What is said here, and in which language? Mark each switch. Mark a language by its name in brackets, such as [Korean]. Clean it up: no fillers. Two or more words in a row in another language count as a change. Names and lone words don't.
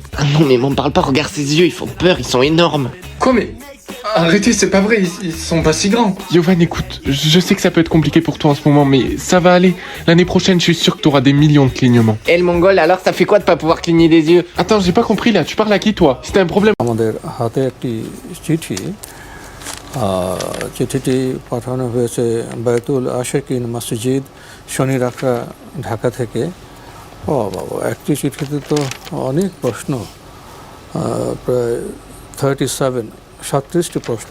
[French] Ah non, mais m'en parle pas, regarde ses yeux, ils font peur, ils sont énormes. Quoi, mais arrêtez, c'est pas vrai, ils sont pas si grands. Yovan, écoute, je sais que ça peut être compliqué pour toi en ce moment, mais ça va aller. L'année prochaine, je suis sûr que t'auras des millions de clignements. Et le mongol, alors ça fait quoi de pas pouvoir cligner des yeux? Attends, j'ai pas compris là, tu parles à qui toi? Si t'as un problème... [Bangla] আমাদের হাতে একটি চিঠি চিঠিটি পাঠানো হয়েছে বায়তুল আশেকিন মসজিদ শনি রাখা ঢাকা থেকে। ও বাবা, একটি চিঠিতে তো অনেক প্রশ্ন, প্রায় 37টি প্রশ্ন।